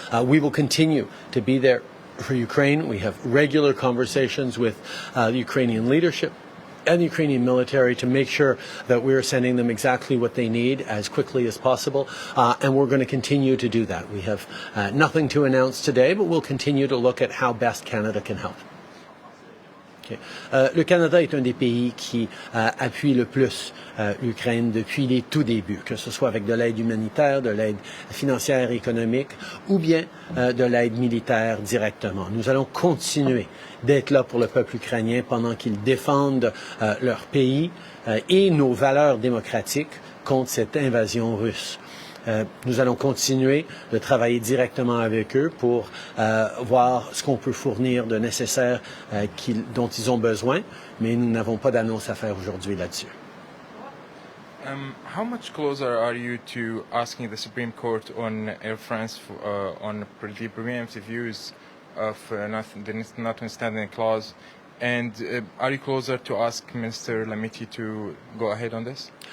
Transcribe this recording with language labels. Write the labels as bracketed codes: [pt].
[en] We will continue to be there for Ukraine. We have regular conversations with the Ukrainian leadership and the Ukrainian military to make sure that we're sending them exactly what they need as quickly as possible, and we're going to continue to do that. We have nothing to announce today, but we'll continue to look at how best Canada can help. Okay. [fr] Le Canada est un des pays qui appuie le plus l'Ukraine depuis les tout débuts, que ce soit avec de l'aide humanitaire, de l'aide financière et économique, ou bien de l'aide militaire directement. Nous allons continuer d'être là pour le peuple ukrainien pendant qu'ils défendent leur pays et nos valeurs démocratiques contre cette invasion russe. Nous allons continuer de travailler directement avec eux pour voir ce qu'on peut fournir de nécessaire dont ils ont besoin, mais nous n'avons pas d'annonce à faire aujourd'hui là-dessus. [en] How much closer are you to asking the Supreme Court on Air France on the preemptive use of the notwithstanding clause? And are you closer to ask Minister Lamiti to go ahead on this?